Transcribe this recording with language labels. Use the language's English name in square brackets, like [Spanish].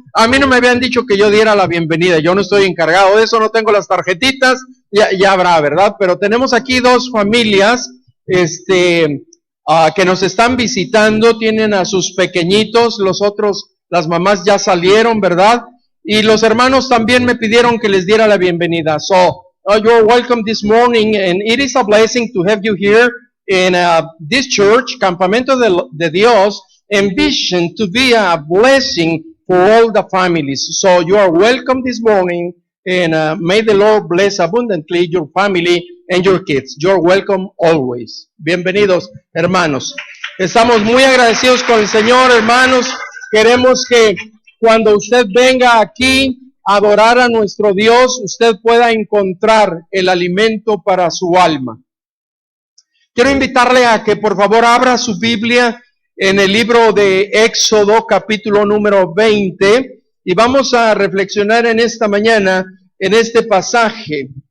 [Spanish] A mí no me habían dicho que yo diera la bienvenida, yo no estoy encargado de eso, no tengo las tarjetitas, ya habrá, ¿verdad? Pero tenemos aquí dos familias que nos están visitando, tienen a sus pequeñitos, los otros, las mamás ya salieron, ¿verdad? Y los hermanos también me pidieron que les diera la bienvenida. [English] So, you're welcome this morning, and it is a blessing to have you here in this church, Campamento de Dios, envisioned to be a blessing for all the families. So you are welcome this morning, and may the Lord bless abundantly your family and your kids. You're welcome always. [Spanish] Bienvenidos, hermanos. Estamos muy agradecidos con el Señor, hermanos. Queremos que cuando usted venga aquí a adorar a nuestro Dios, usted pueda encontrar el alimento para su alma. Quiero invitarle a que por favor abra su Biblia en el libro de Éxodo, capítulo número 20, y vamos a reflexionar en esta mañana en este pasaje.